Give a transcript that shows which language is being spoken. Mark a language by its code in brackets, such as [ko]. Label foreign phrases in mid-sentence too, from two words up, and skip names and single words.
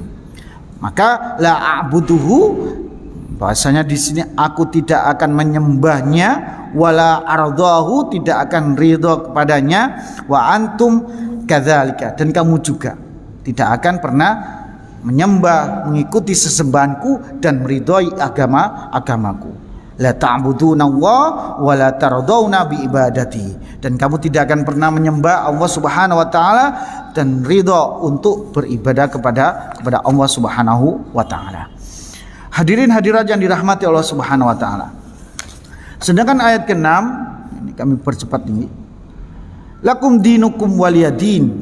[id] Maka [ar] لا أعبده, [id] bahasanya di sini aku tidak akan menyembahnya, [ar] ولا أرضاه, [id] tidak akan ridha kepadanya, [ar] وأنتم كذلك, [id] dan kamu juga tidak akan pernah menyembah, mengikuti sesembahanku dan meridhai agamaku. [ar] لا تعبدون الله ولا ترضون بعبادتي, [id] dan kamu tidak akan pernah menyembah Allah [ar] سبحانه وتعالى [id] dan ridha untuk beribadah kepada Allah [ar] سبحانه وتعالى. [id] Hadirin hadirat yang dirahmati Allah [ar] سبحانه وتعالى. [id] Sedangkan ayat ke-6 ini kami percepat ini. [ar] لكم دينكم ولي دين.